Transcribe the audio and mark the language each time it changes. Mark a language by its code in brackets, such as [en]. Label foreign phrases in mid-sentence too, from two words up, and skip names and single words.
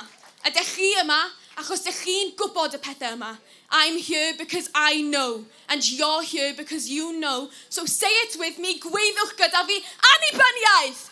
[cy] Ydych chi yma achos ydych chi'n gwybod y pethau yma. [en] I'm here because I know, and you're here because you know. So say it with me, [cy] gweithwch gyda fi, annibyniaeth!